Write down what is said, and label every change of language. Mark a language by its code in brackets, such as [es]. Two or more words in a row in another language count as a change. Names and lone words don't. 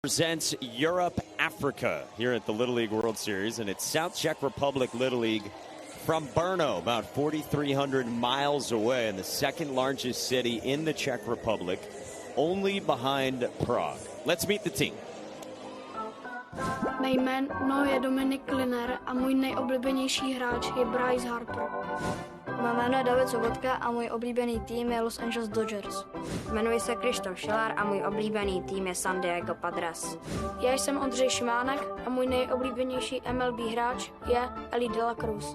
[en] Presents Europe Africa here at the Little League World Series, and it's South Czech Republic Little League from Brno, about 4,300 miles away, in the second largest city in the Czech Republic, only behind Prague. Let's meet the team. [cs] Mé jméno je Dominik Kliner a můj nejoblíbenější hráč je Bryce Harper. Mé jméno je David Sobotka a můj oblíbený tým je Los Angeles Dodgers. Jmenuji se Krištof Šilar a můj oblíbený tým je San Diego Padres. Já jsem Ondřej Šimánek a můj nejoblíbenější MLB hráč je Ellie De La Cruz.